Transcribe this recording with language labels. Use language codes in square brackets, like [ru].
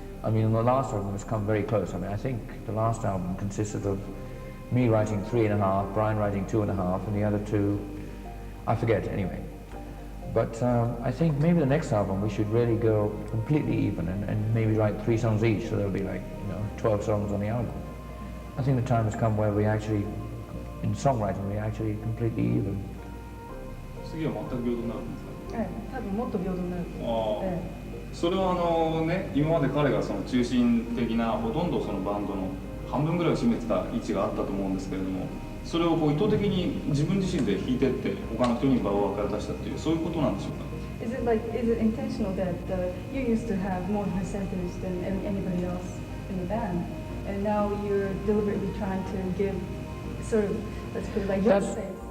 [en] I mean, the last album has come very close. I mean, I think the last album consisted of me writing 3.5, Brian writing 2.5, and the other two, I forget anyway. But I think maybe the next album we should really go completely even and maybe write 3 songs each, so there'll be like, 12 songs on the album. I think the time has come where we actually, in songwriting, we're actually completely even. [ja] 次は全く平等になるんですか？多分もっと平等になる。それはね、今まで彼がその中心的なほとんどそのバンドの半分ぐらいを占めてた位置があったと思うんですけれども、それをこう意図的に自分自身で弾いてって他の人に場を分かれ出したっていうそういうことなんでしょうか。 [en] Is it intentional that you used to have more percentage than anybody else in the band, and now you're deliberately trying to give sort of, let's put it like your space?